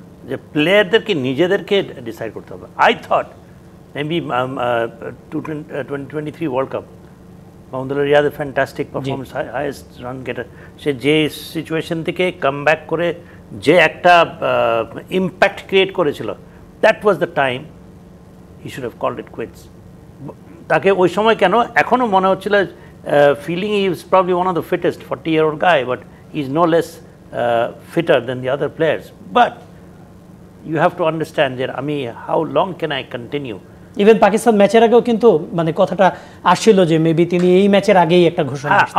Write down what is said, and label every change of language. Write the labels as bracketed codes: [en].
[bn] যে প্লেয়ারদেরকে নিজেদেরকে ডিসাইড করতে হবে। [en] I thought maybe [bn] 2023 world cup Mahmudullah Riyad fantastic performance, highest run গেটার, সে যে সিচুয়েশন থেকে কাম ব্যাক করে যে একটা ইম্প্যাক্ট ক্রিয়েট করেছিল, [en] That was the time he should have called it quits. [bn] তাকে ওই সময় কেন এখনও মনে হচ্ছিল [en] feeling he is probably one of the fittest 40-year-old guy, but he's no less fitter than the other players. But you have to understand that how long can I continue? [bn] Even Pakistan ম্যাচের আগেও কিন্তু মানে কথাটা আসছিল যে maybe তিনি এই ম্যাচের আগেই একটা ঘোষণা আসতে পারেন।